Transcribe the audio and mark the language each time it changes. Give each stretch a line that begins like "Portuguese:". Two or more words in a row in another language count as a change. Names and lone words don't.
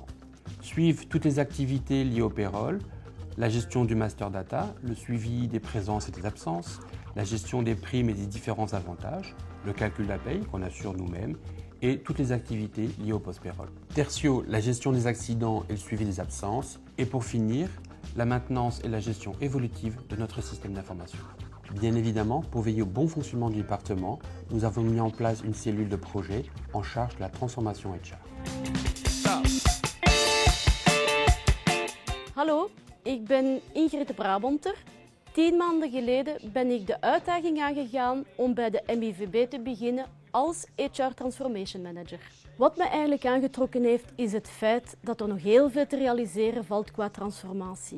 French: Suivent toutes les activités liées au payroll, la gestion du
English: master data,
French: le suivi des présences et des absences, la gestion des primes et des différents avantages, le calcul de la paye qu'on assure nous-mêmes et toutes les activités liées au post-payroll. Tertio, la gestion des accidents et le suivi des absences. Et pour finir, la maintenance et la gestion évolutive de notre système d'information. Bien évidemment, pour veiller au bon fonctionnement du département, nous avons mis en place une cellule de projet en charge de la transformation HR.
Dutch: Hallo, ik ben Ingrid de Brabanter. 10 maanden geleden ben ik de uitdaging aangegaan om bij de MIVB te beginnen als
English: HR Transformation Manager.
Dutch: Wat me eigenlijk aangetrokken heeft is het feit dat er nog heel veel te realiseren valt qua transformatie.